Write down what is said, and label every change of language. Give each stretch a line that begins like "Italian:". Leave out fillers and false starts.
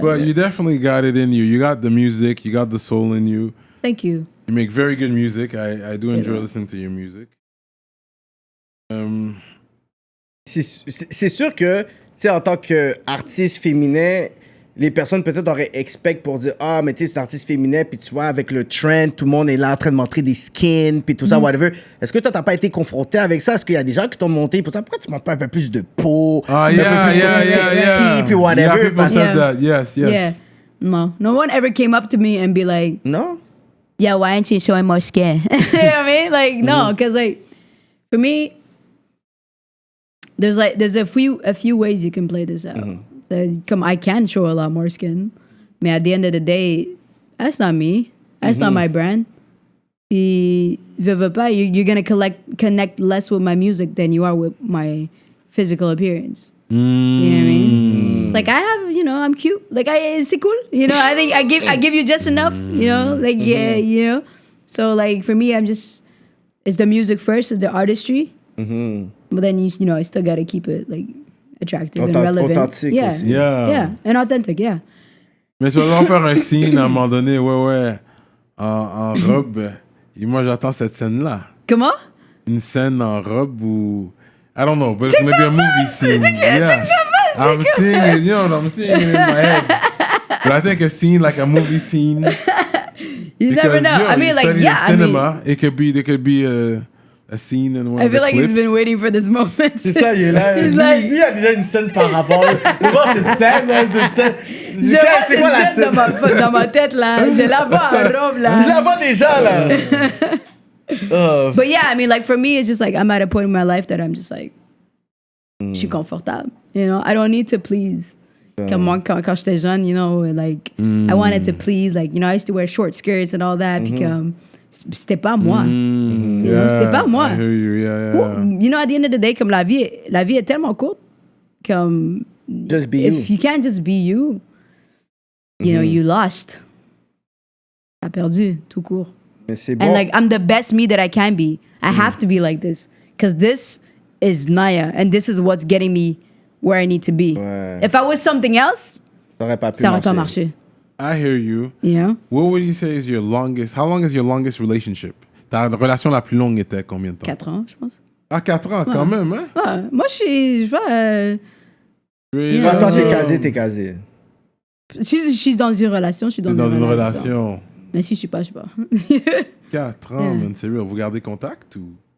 English: But you definitely got it in you. You got the music. You got the soul in you. Thank you. You make very good music. I do enjoy listening to your music.
French: C'est sûr que, tu sais, en tant qu'artiste féminin, les personnes peut-être auraient expect pour dire ah mais tu sais c'est un artiste féminin puis tu vois avec le trend tout le monde est là en train de montrer des skins puis tout ça whatever. Est-ce que toi t'as pas été confronté avec ça? Est-ce qu'il y a des gens qui t'ont monté pour ça? Pourquoi tu montres pas un peu plus de peau?
English: Yeah
French: puis whatever.
English: Yeah, people said that. Yes. Yeah. No one ever came up to me and be like, no, yeah, why aren't you showing more skin? You know what I mean? Like no, because like for me, there's a few ways you can play this out. Come, I can show a lot more skin, but at the end of the day, that's not me. That's not my brand.
French: Puis, veux pas,
English: you're gonna connect less with my music than you are with my physical appearance. You know what I mean? It's like I have, I'm cute. Like
French: c'est cool.
English: I think I give you just enough. Like yeah. So like for me, it's the music first, it's the artistry. But then I still gotta keep it like attractive and relevant. Authentique aussi. Yeah, and authentic, yeah.
French: Mais tu vas faire un scene à un moment donné, en robe. Et moi, j'attends cette scène-là. Comment? Une scène en robe où...
English: I don't know, but it's gonna be a movie scene. Yeah. I'm seeing it, I'm seeing it in my head. But I think a scene, like a movie scene. You never know. I mean, like, yeah, cinema, there could be a scene in one I of the feel like clips. he's been waiting for this moment.
French: C'est ça, il est là. Lui, il y a déjà une scène par rapport. Le voir, c'est une scène, là, c'est une scène. Je vois cette scène dans ma tête, là. Je la vois en robe, là. Je la vois déjà, là.
English: But yeah, I mean, like, for me, it's just like, I'm at a point in my life that I'm just like,
French: je suis confortable.
English: I don't need to please.
French: Comme moi, quand j'étais jeune,
English: like, I wanted to please. Like, I used to wear short skirts and all that.
French: Puis comme, c'était pas moi. C'était pas moi. I hear you, yeah.
English: At the end of the day,
French: comme la vie est tellement courte, comme,
English: just be if you can't just be you, you lost.
French: T'as perdu, tout court. Mais c'est bon.
English: And like, I'm the best me that I can be. I have to be like this. Because this is Naya. And this is what's getting me where I need to be.
French: Ouais.
English: If I was something else,
French: ça aurait pas pu ça aurait pas marché.
English: I hear you. Yeah. What would you say is your longest... How long is your longest relationship?
French: Ta relation la plus longue était combien de temps? 4 ans, je pense. Ah, 4 ans, quand même, hein? Ouais. Moi, je sais pas... Toi, t'es casé. Si je suis dans une relation, je suis dans une relation. Mais si je suis pas, je sais pas. 4 ans, man, c'est real. Vous gardez contact ou?